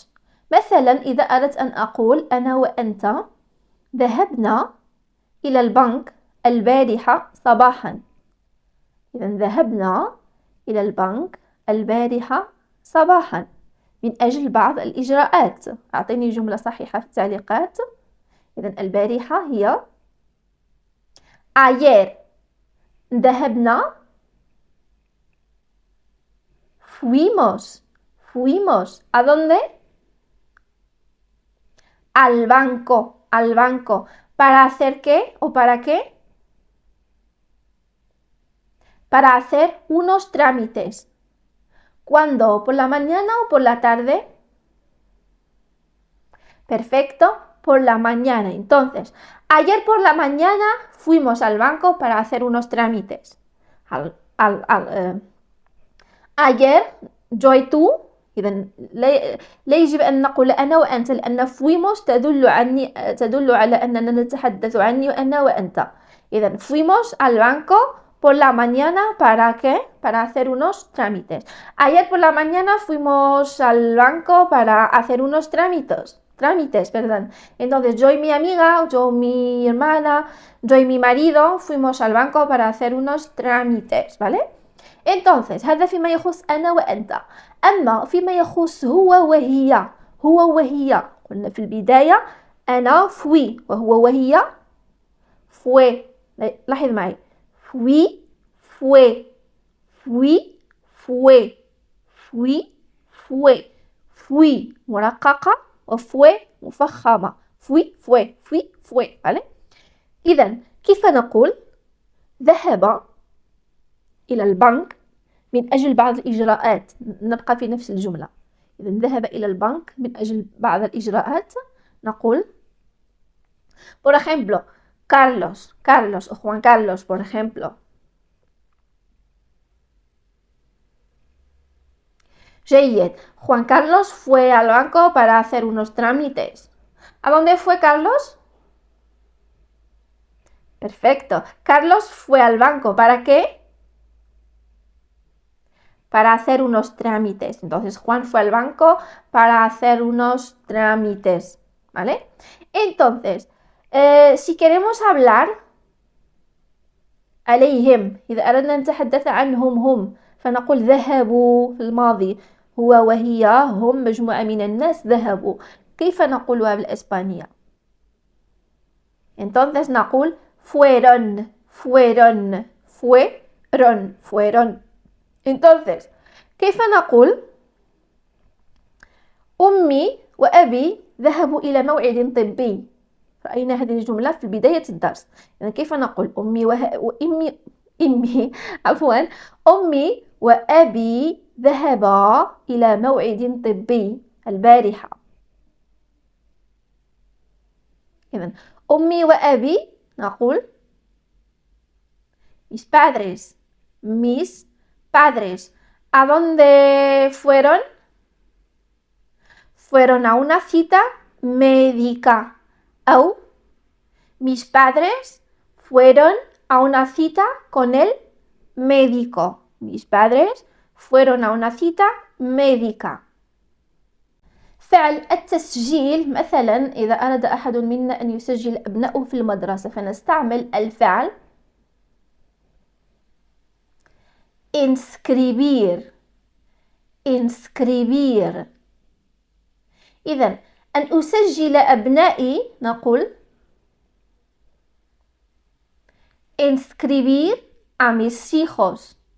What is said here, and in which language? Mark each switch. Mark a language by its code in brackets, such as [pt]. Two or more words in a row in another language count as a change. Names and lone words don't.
[ar] مثلا إذا أردت أن أقول أنا وأنت ذهبنا إلى البنك البارحة صباحا. إذا ذهبنا إلى البنك البارحة صباحا من أجل بعض الإجراءات. أعطيني جملة صحيحة في التعليقات. إذا البارحة هي ayer ذهبنا fuimos. [es] Fuimos. ¿A dónde? Al banco. Al banco. ¿Para hacer qué o para qué? Para hacer unos trámites. ¿Cuándo? ¿Por la mañana o por la tarde? Perfecto, por la mañana. Entonces, ayer por la mañana fuimos al banco para hacer unos trámites. ayer yo y tú. [ar] إذا لا يجب أن نقول أنا وأنت لأن fuimos تدل على أننا نتحدث عني وأنا وأنت. [es] إذا fuimos al banco por la mañana ¿para qué? Para hacer unos trámites. Ayer por la mañana fuimos al banco para hacer unos trámites, perdón. Entonces yo y mi amiga, yo, mi hermana, yo y mi marido fuimos al banco para hacer unos trámites, ¿vale? [ar] entonces هذا فيما يخص أنا وأنت. أما فيما يخص هو وهي قلنا في البداية أنا fui وهو وهي fue. لاحظ معي [es] fui fue fui [ar] مرققة وفue مفخمة [es] fue ¿vale؟ [ar] إذا كيف نقول ذهب إلى البنك من أجل بعض الإجراءات. نبقى في نفس الجملة. إذا ذهب إلى البنك من أجل بعض الإجراءات نقول [es] por ejemplo Carlos o Juan Carlos por ejemplo. [ar] جيد. [es] Juan Carlos fue al banco para hacer unos trámites. ¿A dónde fue Carlos? Perfecto. Carlos fue al banco. ¿Para qué? Para hacer unos trámites. Entonces Juan fue al banco para hacer unos trámites, ¿vale? Entonces, si queremos hablar [ar] عليهم إذا أردنا أن نتحدث عنهم هم فنقول ذهبوا في الماضي. هو وهي هم مجموعة من الناس ذهبوا. كيف نقولها بالإسبانية؟ entonces نقول fueron. entonces كيف نقول أمي وأبي ذهبوا إلى موعد طبي؟ رأينا هذه الجملة في بداية الدرس. يعني كيف نقول أمي وأبي ذهبا إلى موعد طبي البارحة. إذن أمي وأبي نقول [es] mis padres. ¿A dónde fueron? Fueron a una cita médica. أو mis padres fueron a una cita con el médico. Mis padres fueron a una cita médica. [ar] فعل التسجيل مثلا إذا أراد أحد منا أن يسجل أبنائه في المدرسة فنستعمل الفعل inscribir. إذن أن أسجل أبنائي نقول [es] inscribir a mis hijos.